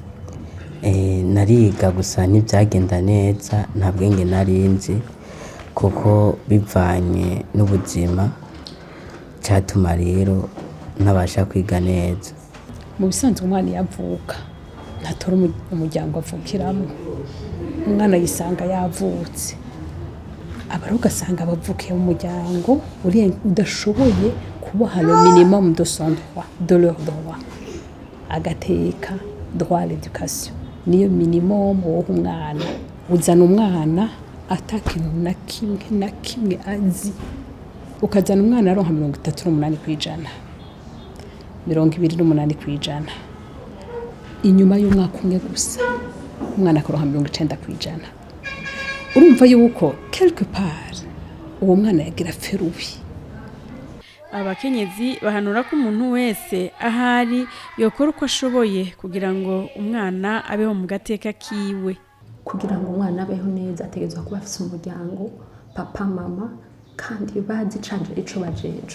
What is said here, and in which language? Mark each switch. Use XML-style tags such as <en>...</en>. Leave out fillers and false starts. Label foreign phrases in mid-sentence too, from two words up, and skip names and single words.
<rn>Nariga gusa ntibyagenda neza nta bwenge narinzi kuko bivanye n'ubuzima cyatuma rero ntabasha kwiga neza. Mu bisanzwe umwana yavuka ntatora umuryango avukiramo umwana yisanga yavutse abari ugasanga bavukiye mu muryango udashoboye kubaha</rn> <fr>le minimum de son droit de leur droit</fr> <rn>agateka</rn> <fr>droit à l'éducation</fr> <rn>niyo minimum wo umwana uzana umwana atakintu na kimwe azi ukazana umwana aronka 38% 28% inyuma y'umwaka umwe gusa umwana akaronka 90%. Urumva yuko</rn> <fr>quelque part</fr> <rn>uwo mwana yagira ferubi. Abakenyezi bahanura ko umuntu wese ahari yokora uko ashoboye kugira ngo umwana abeho mu gateka kiwe. Kugira ngo umwana abeho neza ategezwa kuba afise umuryango papa mama kandi bazi canje ico bajeje.</rn>